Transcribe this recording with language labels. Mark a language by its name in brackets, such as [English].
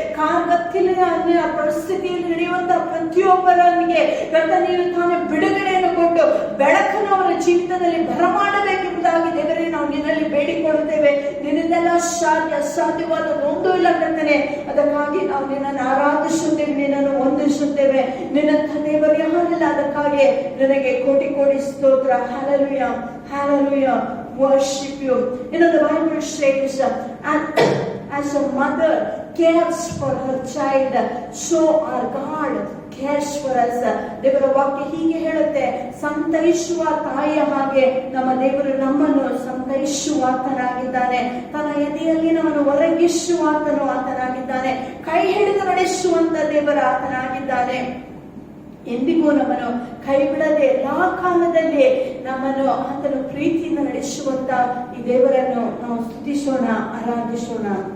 [Kannada] ಕಾರ್ಗತ್ತಿನ ಪರಿಸ್ಥಿತಿಯಲ್ಲಿ ನಡೆಯುವಂತಹ ಪ್ರತಿಯೊಬ್ಬರಿಗೆ ಕರ್ತನೆಯು ತಾನೇ ಬಿಡುಗಡೆಯನ್ನು ಕೊಟ್ಟು ಬೆಳಕನ್ನು ಅವರ ಜೀವಿತದಲ್ಲಿ ಬರಮಾಡಬೇಕೆಂಬುದಾಗಿ ದೇವರೇ ನಾವು ನಿನ್ನಲ್ಲಿ ಬೇಡಿಕೊಳ್ಳುತ್ತೇವೆ. ನಿನ್ನಿಂದೆಲ್ಲ ಅಸಾಧ್ಯವಾದ ಒಂದೂ ಇಲ್ಲ ಕರ್ತನೆ. ಅದಕ್ಕಾಗಿ ನಾವು ನಿನ್ನನ್ನು ಆರಾಧಿಸುತ್ತೇವೆ, ನಿನ್ನನ್ನು ವಂದಿಸುತ್ತೇವೆ. ನಿನ್ನಂಥ ದೇವರು ಯಾರಿಲ್ಲ. ಅದಕ್ಕಾಗಿ ನಿನಗೆ ಕೋಟಿ ಕೋಟಿ ಸ್ತೋತ್ರ. [English] Hallelujah, hallelujah, worship you. You know the Bible says as a mother cares for her child, so our God cares for us. [Kannada] ದೇವರ ವಾಕ್ಯ ಹೀಗೆ ಹೇಳುತ್ತೆ, ಸಂತೈಸುವ ತಾಯಿಯ ಹಾಗೆ ನಮ್ಮ ದೇವರು ನಮ್ಮನ್ನು ಸಂತೈಸುವಾತನಾಗಿದ್ದಾನೆ. ತನ್ನ ಎದೆಯಲ್ಲಿ ನಮ್ಮನ್ನು ಒರಗಿಸುವಾತನು ಆತನಾಗಿದ್ದಾನೆ. ಕೈ ಹಿಡಿದು ನಡೆಸುವಂತ ದೇವರ ಆತನಾಗಿದ್ದಾನೆ. ಎಂದಿಗೂ ನಮ್ಮನ್ನು ಕೈ ಬಿಡದೆ ಎಲ್ಲಾ ಕಾಲದಲ್ಲಿ ನಮ್ಮನ್ನು ಆತನು ಪ್ರೀತಿಯಿಂದ ನಡೆಸುವಂತ ಈ ದೇವರನ್ನು ನಾವು ಸ್ತುತಿಸೋಣ, ಆರಾಧಿಸೋಣ.